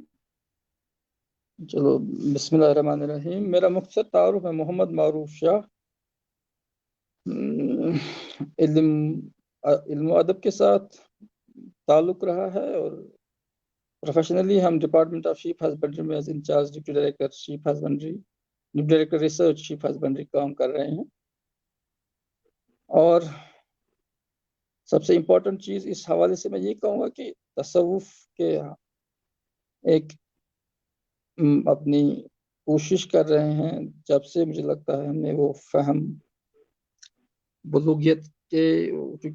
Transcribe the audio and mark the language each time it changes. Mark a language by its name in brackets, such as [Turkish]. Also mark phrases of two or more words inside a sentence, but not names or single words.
[Urdu] چلو بسم اللہ الرحمن الرحیم۔ میرا مختصر تعارف ہے محمد معروف شاہ۔ علم و ادب کے ساتھ تعلق رہا ہے، اور پروفیشنلی ہم [English] department of sheep husbandry [Urdu] میں [English] as incharge deputy director sheep husbandry, deputy director research sheep husbandry [Urdu] کام کر رہے ہیں۔ اور سب سے امپورٹنٹ چیز اس حوالے سے میں یہ کہوں گا کہ تصوف کے ایک اپنی کوشش کر رہے ہیں، جب سے مجھے لگتا ہے ہم نے وہ فہم بلوغیت کے، کیونکہ